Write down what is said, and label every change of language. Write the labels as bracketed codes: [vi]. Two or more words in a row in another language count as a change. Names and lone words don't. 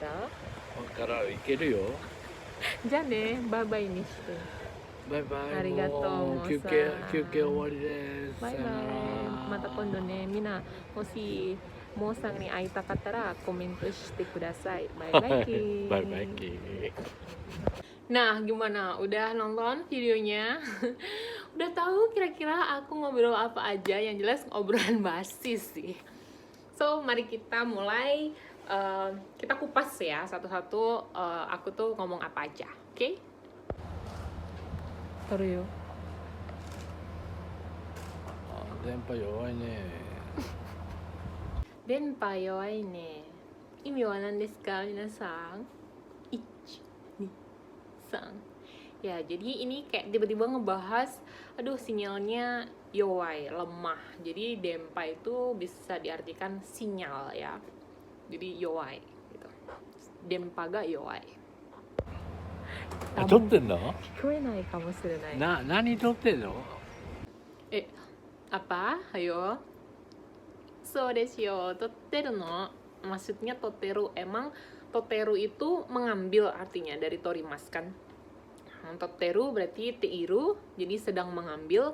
[ja] だから行けるよ。じゃあね、バイバイにして。バイバイ。ありがとう。もう休憩終わりです。バイバイ。また今度ね、みんなもしモーさんに会いたかったらコメントしてください。バイバイキ。バイバイキ。 [id] Nah, gimana? Udah nonton videonya? Udah tahu kira-kira aku ngobrol apa aja? Yang jelas obrolan basi sih. So, mari kita mulai. Kita kupas ya satu-satu. Aku tuh ngomong apa aja, oke? Okay? Taruh yo. [ja] 電波弱いね。電波弱いね。意味は何ですか皆さん？ 1, 2, 3. [id] Ya, jadi ini kayak tiba-tiba ngebahas, aduh sinyalnya yowai, lemah. Jadi denpa itu bisa diartikan sinyal ya. Jadi yowai gitu. [ja] Denpa ga yowai. 撮ってんの？聞こえないかもしれない。何撮ってんの？ [id] Apa? Ayo. [ja] So desyo, toteru no. [id] Maksudnya toteru. Emang toteru itu mengambil artinya dari torimas kan. Toteru berarti teiru, jadi sedang mengambil.